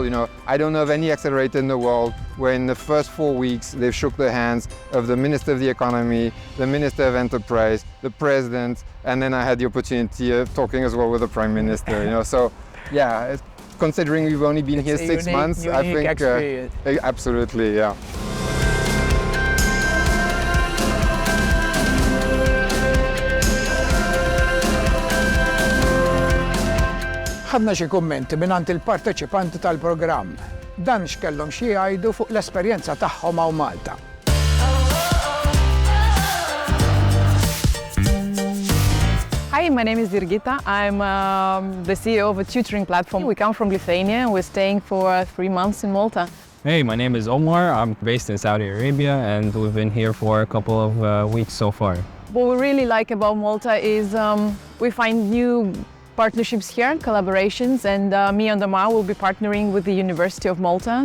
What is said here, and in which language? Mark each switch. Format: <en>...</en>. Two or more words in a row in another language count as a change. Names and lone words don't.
<en>You know, I don't know of any accelerator in the world where in the first 4 weeks they've shook the hands of the Minister of the Economy, the Minister of Enterprise, the President, and then I had the opportunity of talking as well with the Prime Minister. You know, so yeah, considering we've only been here It's a 6 months, I unique think experience. absolutely, yeah.</en> <mt>Ħadna xi kummenti mingħand il-parteċipanti tal-programm. Dan x'kellhom xi jgħidu fuq l-esperjenza tagħhom hawn Malta.</mt> <en>Hi, my name is Virgita. I'm the CEO of a tutoring platform. We come from Lithuania and we're staying for 3 months in Malta. Hey, my name is Omar. I'm based in Saudi Arabia and we've been here for a couple of weeks so far. What we really like about Malta is we find new partnerships here, collaborations, and me and Omar will be partnering with the University of Malta.</en>